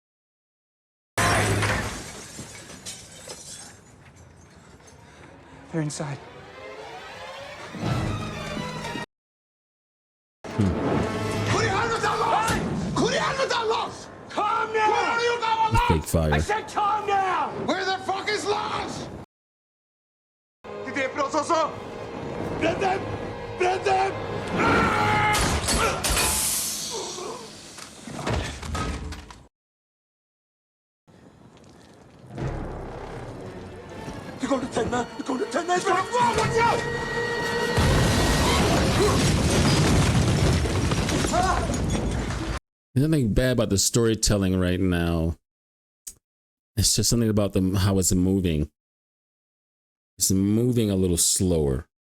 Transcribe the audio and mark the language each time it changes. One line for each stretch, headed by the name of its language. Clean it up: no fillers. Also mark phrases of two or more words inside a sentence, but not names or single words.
English: They're inside. Calm down! Where are you going, Lars? Fake fire. I said calm down! Where the fuck is Lars?
Norwegian: De dreper oss også! Brenn dem! Brenn dem! Du kommer til å tenne meg! Du kommer til å tenne meg!
English: There's nothing bad about the storytelling right now. It's just something about how it's moving. It's moving a little slower.